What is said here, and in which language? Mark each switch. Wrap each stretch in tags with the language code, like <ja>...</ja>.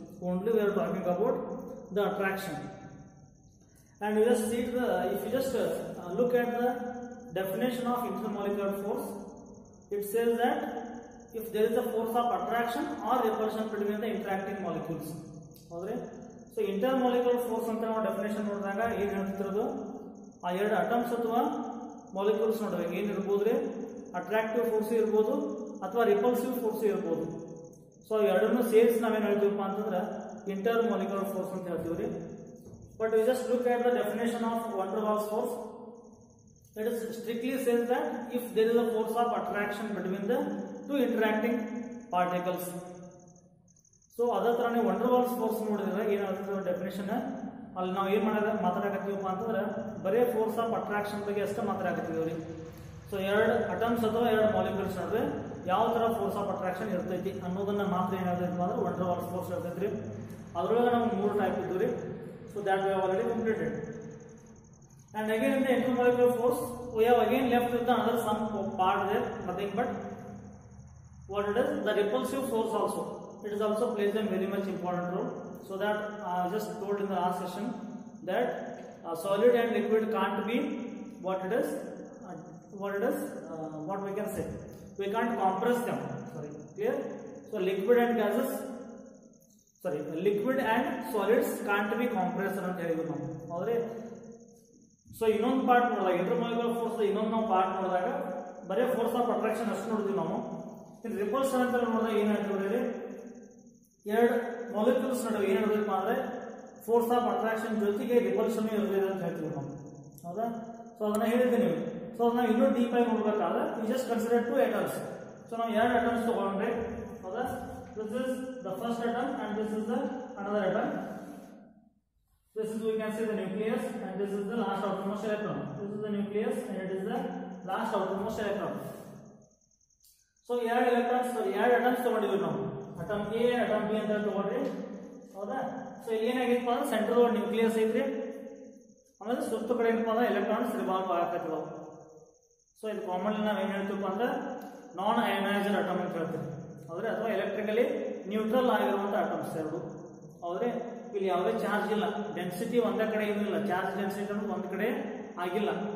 <en>Only we are talking about the attraction. And you just see if you just look at the definition of intermolecular force, it says that if there is a force of attraction or repulsion between the interacting molecules.</en> <kn>So intermolecular force anta ನಾವು definition ನೋಡಿದಾಗ ಏನು ಹೇಳ್ತಿರೋದು ಆ ಎರಡು atoms ಅಥವಾ molecules ನೋಡಿದಾಗ ಏನಿರಬಹುದು attractive force ಇರಬಹುದು ಅಥವಾ ರಿಪಲ್ಸಿವ್ ಫೋರ್ಸ್ ಇರಬಹುದು. ಸೊ ಎರಡನ್ನೂ ಸೇರಿಸಿ ನಾವೇನು ಹೇಳ್ತೀವಪ್ಪ ಅಂತಂದ್ರೆ ಇಂಟರ್ಮಾಲಿಕ್ಯುಲರ್ ಫೋರ್ಸ್ ಅಂತ ಹೇಳ್ತೀವಿ.</kn> <en>But we just look at the definition of van der Waals force. It is strictly says that if there is a force of attraction between the two interacting particles.</en> <kn>So ಅದೇ ತರನೇ van der Waals force ನೋಡಿದ್ರೆ ಏನಾಗುತ್ತೆ definition ಅಲ್ಲಿ ನಾವು ಏನು ಮಾತಾಡಕತ್ತೀವಪ್ಪ ಅಂತಂದ್ರೆ ಬರೀ force of attraction ಬಗ್ಗೆ ಅಷ್ಟೇ ಮಾತಾಡಕತ್ತೀವಿ. ಸೊ ಎರಡು ಅಟಮ್ಸ್ ಅಥವಾ ಎರಡು ಮಾಲಿಕ್ಯೂಲ್ಸ್ ನಡುವೆ ಯಾವ ತರ ಫೋರ್ಸ್ ಆಫ್ ಅಟ್ರಾಕ್ಷನ್ ಇರ್ತೈತಿ ಅನ್ನೋದನ್ನ ಮಾತ್ರ ಏನಾಗುತ್ತೆ ಅಂದ್ರೆ van der Waals force ಇರ್ತೈತ್ರಿ. ಅದರೊಳಗೆ ನಮ್ಗೆ ಮೂರು ಟೈಪ್ ಇದ್ವು.</kn> <en>So that we have already completed. And again in the intermolecular force, we have again left with another some part there, nothing but what it is, the repulsive force also. It is also plays a very much important role. So that I just told in the last session that solid and liquid can't be what it is, what we can say. We can't compress them. Sorry, clear? So liquid and gases. Liquid and solids can't be compressed</en> <kn>ಅಂತ ಹೇಳಿದ್ವಿ ನಾವು. ಹೌದ್ರಿ? So ಇನ್ನೊಂದು part ನೋಡಿದಾಗ intermolecular force ಇನ್ನೊಂದು ನಾವು part ನೋಡಿದಾಗ ಬರೀ ಫೋರ್ಸ್ ಆಫ್ ಅಟ್ರಾಕ್ಷನ್ ಅಷ್ಟು ನೋಡಿದ್ವಿ ನಾವು. ಇನ್ನು ರಿಪಲ್ಷನ್ ಅಂತ ನೋಡಿದಾಗ ಏನು ಹೇಳ್ತೀವಿ, ಎರಡು ಮಾಲಿಕ್ಯೂಲ್ಸ್ ನಡುವೆ ಏನು ಹೇಳ್ಬೇಕಪ್ಪ ಅಂದ್ರೆ ಫೋರ್ಸ್ ಆಫ್ ಅಟ್ರಾಕ್ಷನ್ ಜೊತೆಗೆ ರಿಪಲ್ಷನ್ ಇರಲಿದೆ ಅಂತ ಹೇಳ್ತೀವಿ ನಾವು. ಹೌದಾ? ಸೊ ಅದನ್ನ ಹೇಳಿದ್ದೀನಿ. ಸೊ ಅದನ್ನ ಇನ್ನೂ ಡೀಪ್ ಆಗಿ ನೋಡ್ಬೇಕಾದ್ರೆ</kn> <en>We just consider two atoms.</en> <kn>So ನಾವು ಎರಡು ಅಟಮ್ಸ್ ತಗೊಂಡ್ರೆ ಹೌದಾ,</kn> <en>this is the first atom and this is the another atom. This is, we can say, the nucleus and this is the last outermost electron. This is the nucleus and it is the last outermost electron.</en> <kn>So ಎರಡು electrons, ಎರಡು atoms ತಗೊಂಡಿದ್ವಿ ನಾವು. atom A, atom B ಅಂತ ತಗೊಂಡ್ರಿ. ಹೌದಾ? So ಇಲ್ಲಿ ಏನಾಗಿತ್ತು ಅಂದ್ರೆ central ಒಂದು ನ್ಯೂಕ್ಲಿಯಸ್ ಐತ್ರಿ. ಆಮೇಲೆ ಸುತ್ತ ಕಡೆ ಏನಪ್ಪ ಅಂದ್ರೆ ಎಲೆಕ್ಟ್ರಾನ್ಸ್ ರಿವಾಲ್ವ್ ಆಗಕತ್ತಿದಾವ. ಸೊ ಇದು ಕಾಮನ್ಲಿ ನಾವು ಏನು ಹೇಳ್ತೀವಪ್ಪ ಅಂದ್ರೆ ನಾನ್ ಅಯನೈಸ್ಡ್ ಅಟಮ್ ಅಂತ ಹೇಳ್ತೀವಿ. ಹೌದ್ರೆ, ಅಥವಾ ಎಲೆಕ್ಟ್ರಿಕಲಿ ನ್ಯೂಟ್ರಲ್ ಆಗಿರುವಂತಹ ಅಟಮ್ಸ್ ಎರಡು. ಹೌದ್ರೆ, ಇಲ್ಲಿ ಯಾವುದೇ ಚಾರ್ಜ್ ಇಲ್ಲ, ಡೆನ್ಸಿಟಿ ಒಂದೇ ಕಡೆ ಏನಿಲ್ಲ, ಚಾರ್ಜ್ ಡೆನ್ಸಿಟಿ ಅನ್ನೋದು ಒಂದ್ ಕಡೆ ಆಗಿಲ್ಲ.</kn>